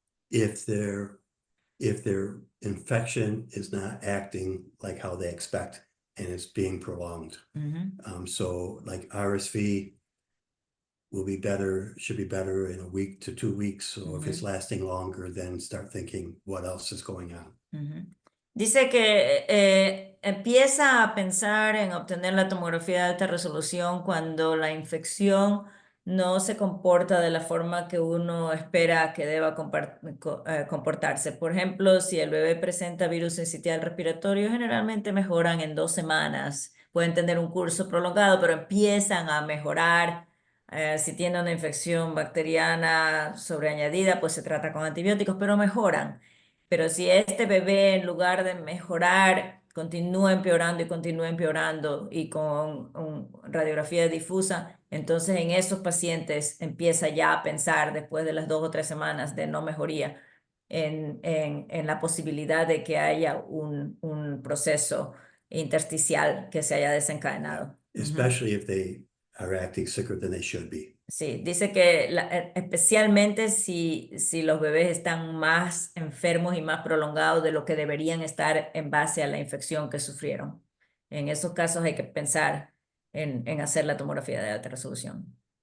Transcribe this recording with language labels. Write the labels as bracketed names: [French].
[English] If their infection is not acting like how they expect and it's being prolonged. So like RSV will be better, should be better in a week to 2 weeks. So if it's lasting longer, then start thinking what else is going on. [Spanish] Dice que empieza a pensar en obtener la tomografía de alta resolución cuando la infección no se comporta de la forma que uno espera que deba comportarse. Por ejemplo, si el bebé presenta virus sincitial respiratorio, generalmente mejoran en 2 semanas. Pueden tener un curso prolongado, pero empiezan a mejorar. Si tiene una infección bacteriana sobreañadida, pues se trata con antibióticos, pero mejoran. Pero si este bebé, en lugar de mejorar, continúa empeorando y con radiografía difusa, entonces en esos pacientes empieza ya a pensar, después de las 2 o 3 semanas de no mejoría, en la posibilidad de que haya un proceso intersticial que se haya desencadenado. [English] Especially if they are acting sicker than they should be. [Spanish] Sí, dice que especialmente si los bebés están más enfermos y más prolongados de lo que deberían estar en base a la infección que sufrieron. En esos casos hay que pensar en hacer la tomografía de alta resolución.